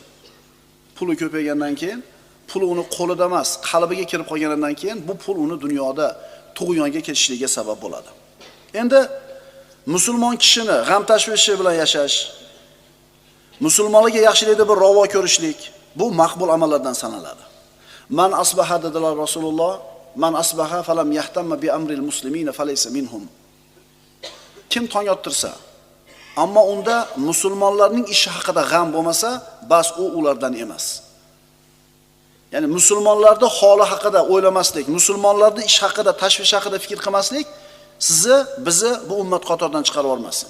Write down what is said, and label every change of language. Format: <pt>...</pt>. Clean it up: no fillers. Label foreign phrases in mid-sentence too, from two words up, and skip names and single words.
<uz>Puli ko'paygandan keyin, pul uni qo'lida emas, qalbiga kirib qolganidan keyin bu pul uni dunyoda tug'yonga ketishligiga sabab bo'ladi. Endi musulmon kishini g'am tashvishi bilan yashash, musulmonlarga yaxshilikda bir ravo ko'rishlik, bu maqbul amallardan sanaladi.</uz> <ar>من أصبح dedilar Rasululloh, من أصبح فلم يهتم بأمر المسلمين فليس منهم.</ar> <uz>Kim tong ottirsa, ammo unda musulmonlarning ishi haqida g'am bo'lmasa, bas u ulardan emas. Ya'ni musulmonlarning holi haqida o'ylamaslik, musulmonlarning ish haqida, tashvish haqida fikr qilmaslik bizni bu ummat qatoridan chiqarib olmasin.</uz>